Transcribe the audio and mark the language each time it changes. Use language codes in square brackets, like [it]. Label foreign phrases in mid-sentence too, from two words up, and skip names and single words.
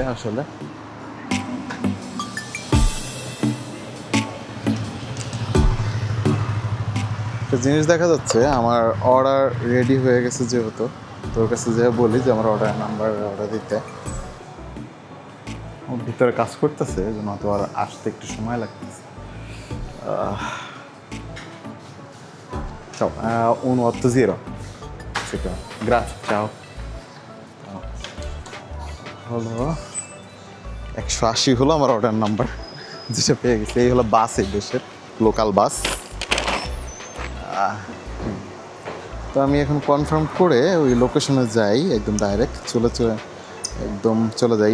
[bn] আসলে একটা জিনিস দেখা যাচ্ছে, আমার অর্ডার রেডি হয়ে গেছে যেহেতু, তোর কাছে যে বলি যে আমার [en] order number [bn] অর্ডার দিতে, ভিতরে কাজ করতেছে, যেন তো আর আসতে একটু সময় লাগতেছে। [it] Ciao, 180. Grazie, ciao. [bn] হলো 180 হলো আমার [en] order number, [bn] যেটা পেয়ে গেছে। এই হলো বাস, এই দেশের লোকাল বাস। তো আমি এখন কনফার্ম করে ওই লোকেশনে যাই, একদম ডাইরেক্ট চলে যাই।